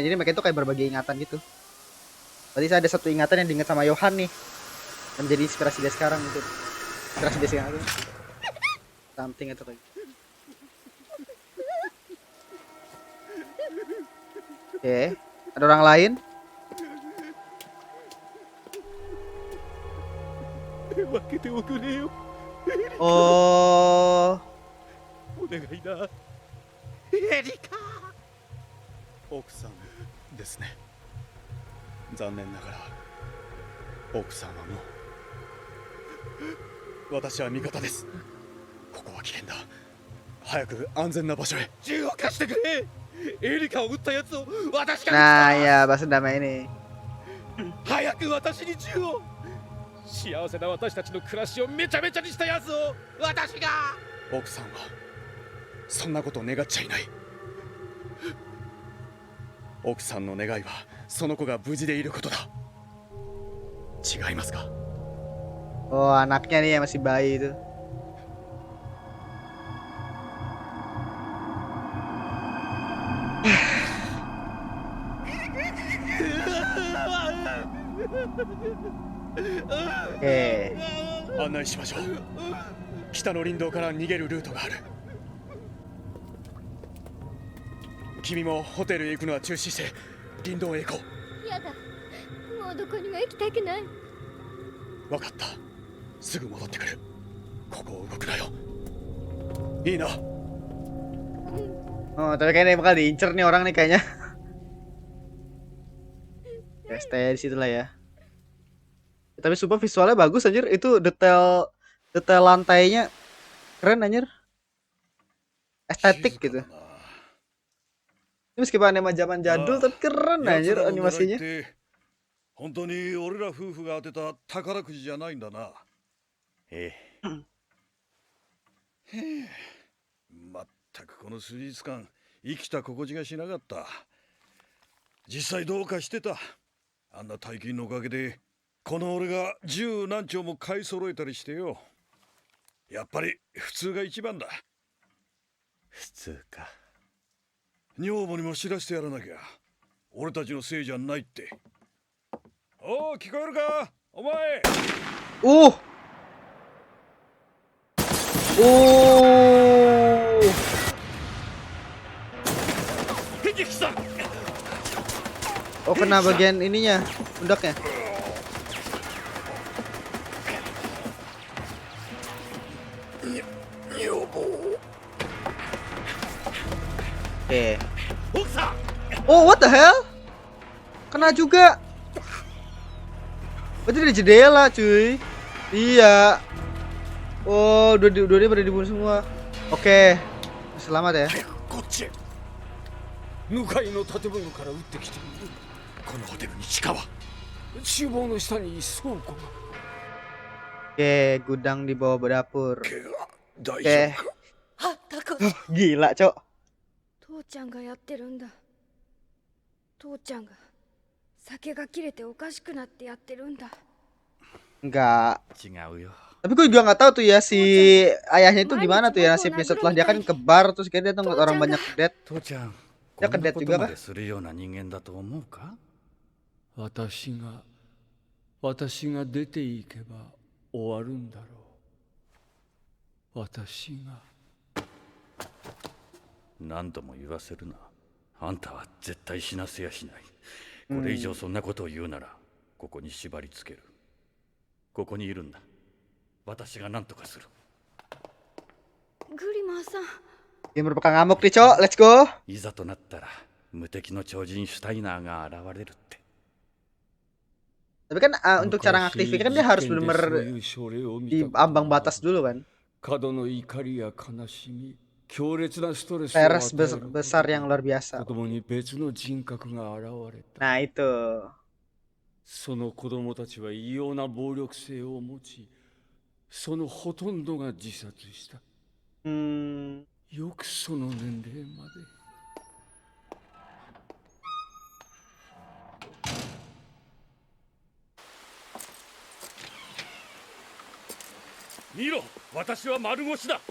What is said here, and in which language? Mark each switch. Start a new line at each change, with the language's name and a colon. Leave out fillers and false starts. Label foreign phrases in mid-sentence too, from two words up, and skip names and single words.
Indonesian: Jadi mereka itu kayak berbagi ingatan gitu. Berarti saya ada satu ingatan yang diingat sama Johan nih. Dan menjadi inspirasi dia sekarang gitu. Inspirasi dia sekarang itu. Something itu kayak. Oke, ada orang lain?
Japanese: 分けておくれよ。 Oh, お願いだ。エリカ。奥さんですね。残念ながら奥さんはもう。私は味方です。ここは危険だ。早く安全な場所へ。銃を貸してくれ。エリカを撃ったやつを私が。
Indonesian: nah ya bahasa damai ini.
Japanese: 早く私に銃を。幸せな私たちの暮らしをめちゃめちゃにしたやつを私が。奥さんはそんなことを願っちゃいない。奥さんの願いはその子が無事でいることだ。違いますか。
Indonesian: Oh, anaknya nih yang masih bayi itu. Oke.
Japanese: 案内しましょう。北の林道から逃げるルートがある。君もホテルへ行くのは中止して林道へ行こやだ。もうどこにも行きたくない。う。分かった。すぐ戻ってくる。ここを動くなよ。いいな。
Indonesian: Oh, tapi kayaknya bakal diincer nih orang nih kayaknya. Ya, stay di situ lah ya. Tapi super visualnya bagus anjir. Itu detail lantainya keren anjir. Estetik gitu. Ini meskipun anime zaman jadul tapi keren anjir animasinya.
Japanese: 本当に俺ら夫婦が当てた宝くじじゃないんだな。ええ。まったくこの数日間生きた心地がしなかった。実際どうかしてた。あんな大金のおかげでこの俺が十何丁も買い揃えたりしてよ。やっぱり普通が一番だ。普通か。女房にも知らせてやらなきゃ。俺たちのせいじゃないって。おお、聞こえるかお前。
Indonesian: おお Oh, kena bagian ininya, pundaknya. Oke.
English: Oh, what the hell?
Indonesian: Kena juga. Berarti dari jendela, cuy. Iya. Oh, udah dia pada dibunuh semua. Oke. Selamat ya.
Japanese: 向かいの建物から撃ってきている。このホテルに地下は。厨房の下に倉庫が。
Indonesian: Oke, gudang di bawah dapur.
Japanese: 大丈夫か。あ、タコ。
Indonesian: Gila, Cok.
Japanese: 父ちゃんがやってるんだ。父ちゃんが酒が切れておかしくなってやってるんだ。
Indonesian: Enggak.
Japanese: 違うよ。
Indonesian: Tapi gue juga nggak tahu tuh ya si ayahnya itu gimana tuh ya nasibnya setelah dia kan ke bar terus kayak dia tuh ngeliat orang banyak dead.
Japanese: 父ちゃん、いやこんなことまかでするような人間だと思うか？私が出ていけば終わるんだろう。私が。何度も言わせるな。あんたは絶対死なせやしない。これ以上そんなことを言うなら、ここに縛り付ける。ここにいるんだ。私が何とかする。グリマーさん。
Indonesian: Dia merupakan ngamuk nih, Cok.
English: Let's go.
Japanese: いざとなったら無敵の超人シュタイナーが現れるって。
Indonesian: Tapi kan untuk cara ngaktifin kan dia harus benar-benar di ambang batas dulu kan.
Japanese: 過度の怒りや悲しみ、強烈なストレスを Teres 与える
Indonesian: besar yang luar biasa.
Japanese: 子供に別の人格が現れた。
Indonesian: Nah itu.
Japanese: その子供たちは異様な暴力性を持ち、そのほとんどが自殺した。よくその年齢まで。見ろ、私は丸腰だ。